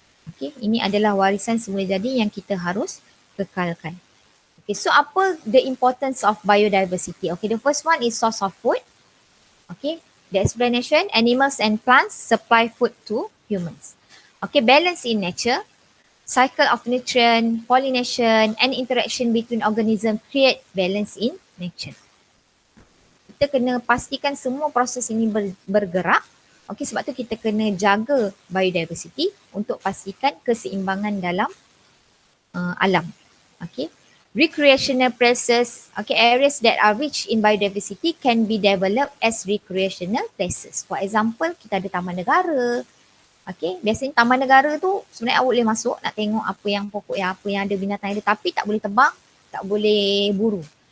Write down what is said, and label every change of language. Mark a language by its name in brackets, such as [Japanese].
[Malay] Okay, ini adalah warisan semula jadi yang kita harus kekalkan. [English] Okay, so [Malay] apa [English] the importance of biodiversity? Okay, the first one is source of food. Okay, the explanation, animals and plants supply food to humans. Okay, balance in nature, cycle of nutrient, pollination and interaction between organisms create balance in nature. [Malay] Kita kena pastikan semua proses ini bergerak. Okey, sebab tu kita kena jaga biodiversity untuk pastikan keseimbangan dalam alam. Okey. [English] Recreational places, okay, areas that are rich in biodiversity can be developed as recreational places. For example, [Malay] kita ada taman negara. Okay, biasanya taman negara tu sebenarnya awak boleh masuk nak tengok apa yang pokok yang apa yang ada binatang ada, tapi tak boleh tebang, tak boleh buru.